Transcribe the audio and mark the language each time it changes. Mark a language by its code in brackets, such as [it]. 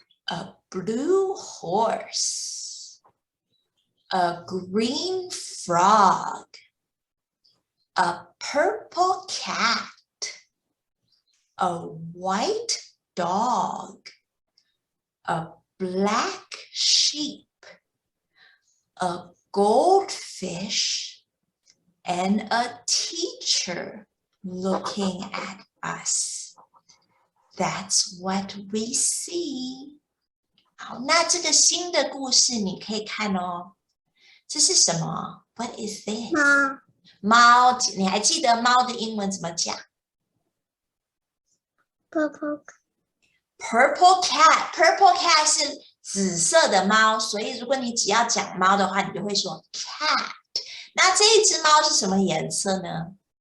[en] a blue horse, a green frog, a purple cat, a white dog, a black sheep, a goldfish, and a teacher looking at us. That's what we see. [zh] 好，那这个新的故事你可以看哦。这是什么 ？ [en] What is this？ [zh] 猫，你还记得猫的英文怎么讲 [en] Purple cat. Purple cat [zh] 是紫色的猫，所以如果你只要讲猫的话，你就会说 cat。那这一只猫是什么颜色呢？